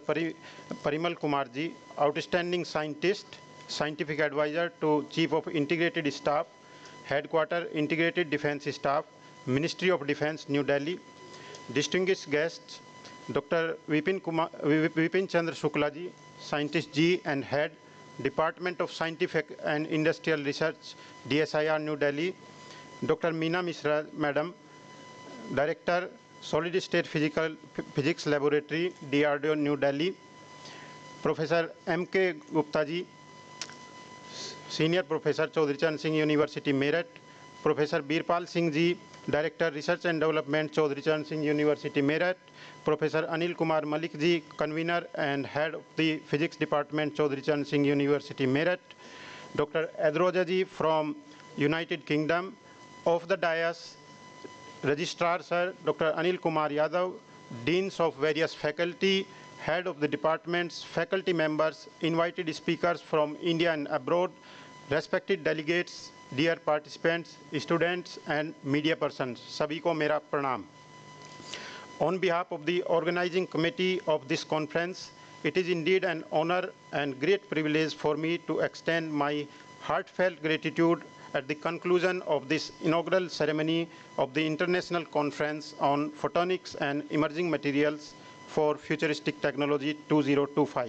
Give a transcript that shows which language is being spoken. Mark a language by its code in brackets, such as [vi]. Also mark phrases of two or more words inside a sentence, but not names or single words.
[en] Parimal Kumar ji, outstanding scientist, scientific advisor to Chief of Integrated Staff, Headquarter Integrated Defense Staff, Ministry of Defense, New Delhi. Distinguished guests, Dr. Vipin Chandra Shukla ji, Scientist G and Head, Department of Scientific and Industrial Research, DSIR, New Delhi. Dr. Meena Mishra, Madam, Director, Solid State Physics Laboratory, DRDO, New Delhi. Professor M.K. Gupta ji, Senior Professor, Chaudhary Charan Singh University, Meerut. Professor Birpal Singh ji, Director, Research and Development, Chaudhary Charan Singh University, Meerut. Professor Anil Kumar Malik ji, Convener and Head of the Physics Department, Chaudhary Charan Singh University, Meerut. Dr. Adroja ji from United Kingdom. Of the dais, Registrar Sir, Dr. Anil Kumar Yadav, Deans of various faculty head of the departments, faculty members, invited speakers from India and abroad, respected delegates, dear participants, students and media persons, [hi] सभी को मेरा प्रणाम. [en] On behalf of the organizing committee of this conference, it is indeed an honor and great privilege for me to extend my heartfelt gratitude at the conclusion of this inaugural ceremony of the International Conference on Photonics and Emerging Materials for Futuristic Technology 2025.